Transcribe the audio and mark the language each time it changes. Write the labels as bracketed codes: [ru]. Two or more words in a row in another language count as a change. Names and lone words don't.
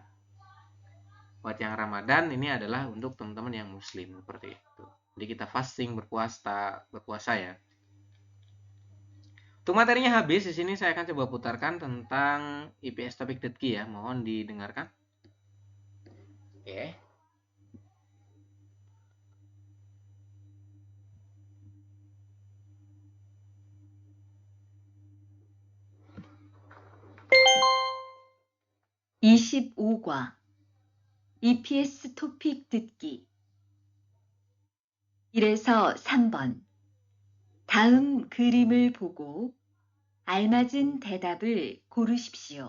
[id] Buat yang Ramadan ini adalah untuk teman-teman yang Muslim seperti itu. Jadi kita fasting, berpuasa ya. Untuk materinya habis, di sini saya akan coba putarkan tentang IPS Topik Detki ya. Mohon didengarkan. Oke. [ko] 25과 EPS 토픽 듣기 1에서 3번 다음 그림을 보고 알맞은 대답을 고르십시오.